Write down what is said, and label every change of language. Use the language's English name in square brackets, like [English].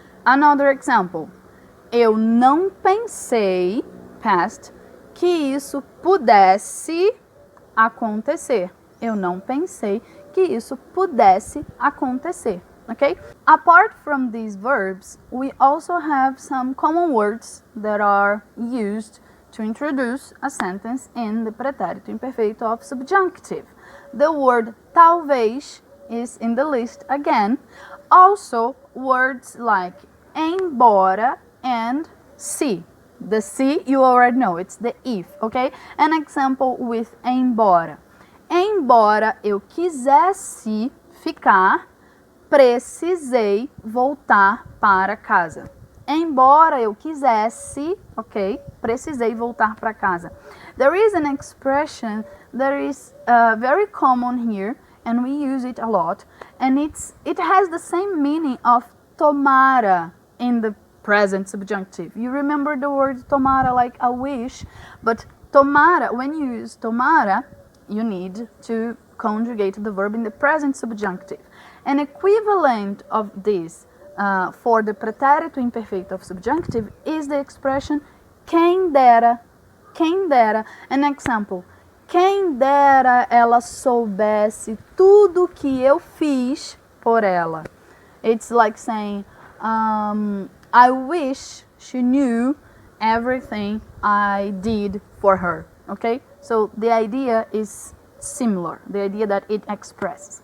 [English] Another example. [Portuguese] Eu não pensei, past, que isso pudesse acontecer. Eu não pensei que isso pudesse acontecer. [English] Okay? Apart from these verbs, we also have some common words that are used to introduce a sentence in the pretérito imperfeito of subjunctive. The word talvez is in the list again. Also, words like embora and se. The se, you already know, it's the if, okay? An example with embora. [Portuguese] Embora eu quisesse ficar, precisei voltar para casa. Embora eu quisesse, ok? Precisei voltar para casa. [English] There is an expression that is very common here, and we use it a lot, and it has the same meaning of tomara in the present subjunctive. You remember the word tomara like a wish, but tomara, when you use tomara, you need to conjugate the verb in the present subjunctive. An equivalent of this for the pretérito imperfeito of subjunctive is the expression [Portuguese] quem dera. Quem dera. [English] An example. [Portuguese] Quem dera ela soubesse tudo que eu fiz por ela. [English] It's like saying, I wish she knew everything I did for her. Okay? So the idea is similar. The idea that it expresses.